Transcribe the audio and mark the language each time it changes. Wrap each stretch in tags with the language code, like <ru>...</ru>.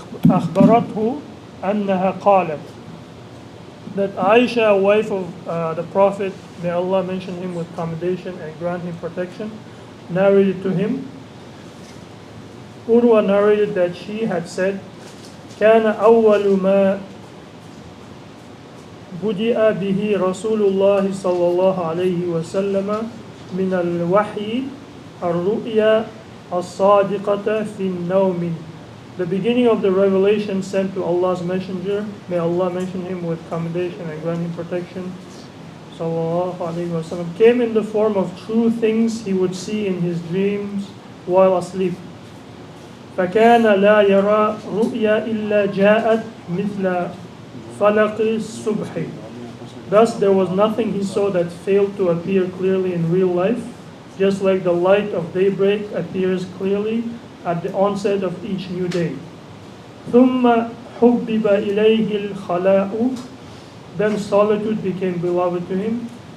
<ar>أخبرته أنها قالت,</ar> <en>that Aisha, wife of the Prophet, may Allah mention him with commendation and grant him protection, narrated to him. Urwa narrated that she had said,</en> <ar>كان أول ما بدأ به رسول الله صلى الله عليه وسلم من الوحي الرؤيا الصادقة في النوم.</ar> <en>The beginning of the revelation sent to Allah's messenger, may Allah mention him with commendation and grant him protection, sallallahu alayhi wa sallam, came in the form of true things he would see in his dreams while asleep.</en> <ar>فكان لا يرى رؤيا إلا جاءت مثل فلق الصبح.</ar> <en>Thus there was nothing he saw that failed to appear clearly in real life, just like the light of daybreak appears clearly at the onset of each new day.</en> <ar>ثم حبب إليه الخلاء.</ar> <en>Then solitude became beloved to him.</en>